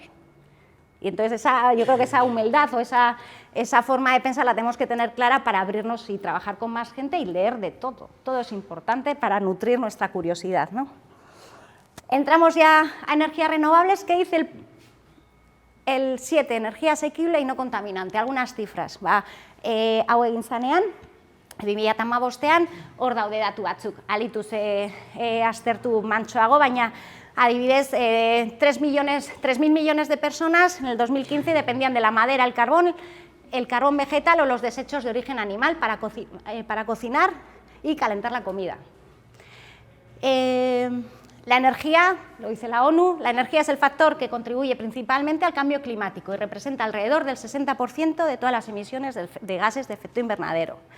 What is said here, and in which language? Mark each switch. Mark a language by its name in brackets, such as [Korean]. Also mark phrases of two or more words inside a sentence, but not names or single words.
[Spanish] Y entonces yo creo que esa humildad o esa forma de pensar la tenemos que tener clara para abrirnos y trabajar con más gente y leer de todo. Todo es importante para nutrir nuestra curiosidad, ¿no? Entramos ya a energías renovables. ¿Qué dice el 7, energía asequible y no contaminante? Algunas cifras. [Basque] Hau egin zanean, 2015 hor daude datu batzuk. Alitu aztertu mantsoago, baina adibidez, [Spanish] 3.000 millones de personas en el 2015 dependían de la madera, el carbón vegetal o los desechos de origen animal para cocinar y calentar la comida. La energía, lo dice la ONU, la energía es el factor que contribuye principalmente al cambio climático y representa alrededor del 60% de todas las emisiones de gases de efecto invernadero.